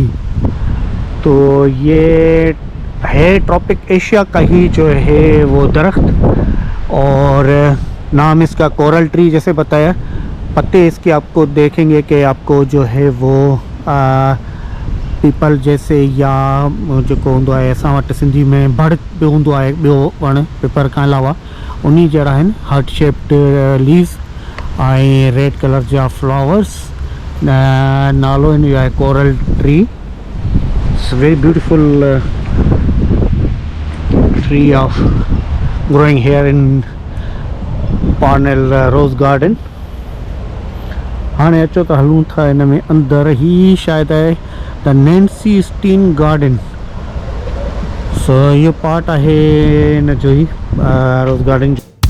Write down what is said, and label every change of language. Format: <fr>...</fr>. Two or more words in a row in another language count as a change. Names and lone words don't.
<ur>تو یہ ہے ٹراپک ایشیا کا ہی جو ہے وہ درخت، اور نام اس کا کورل ٹری جیسے بتایا. پتے اس کے آپ کو دیکھیں گے کہ آپ کو جو ہے وہ پیپل جیسے,</ur> <sd>या जेको हूंदो आहे असां वटि सिंधी में बड़ बि हूंदो आहे, ॿियो वणु पेपर खां अलावा, उन्ही जहिड़ा आहिनि,</sd> <en>heart shaped leaves</en> <sd>ऐं</sd> <en>red color</en> <sd>जा फ्लावर्स। नालो हिन जो आहे कोरल ट्री।</sd> <en>it's very beautiful tree of growing here in Parnell Rose Garden।</en> <sd>हाणे अचो त हलूं था इन में अंदर ही, शायद आहे द नैन्सी स्टीन गार्डन। सो इहो पार्ट आहे इन जो ही रोज़ गार्डन जो।</sd>